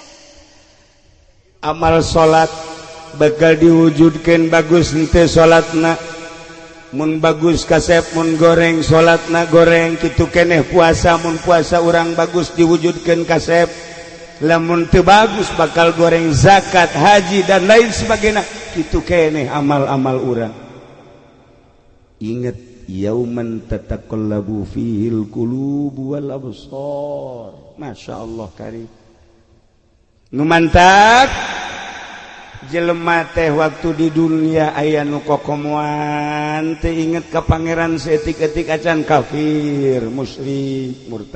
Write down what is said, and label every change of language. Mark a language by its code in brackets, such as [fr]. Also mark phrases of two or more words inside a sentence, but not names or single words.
[su] Amal salat bakal diwujudkeun bagus henteu salatna. Mun bagus kasep mun goreng salatna goreng kitu keneh puasa mun puasa urang bagus diwujudkeun kasep lamun teu bagus bakal goreng zakat haji [id] dan lain sebagainya [su] kitu keneh amal-amal urang inget [ar] yauman tataqallabu fihil qulubu wal absar [su] masyaallah karim nu mantap jelema teh waktu di dunia aya nu kokomoan teu inget ka pangeran saeutik-eutik acan kafir, musyrik, murtad.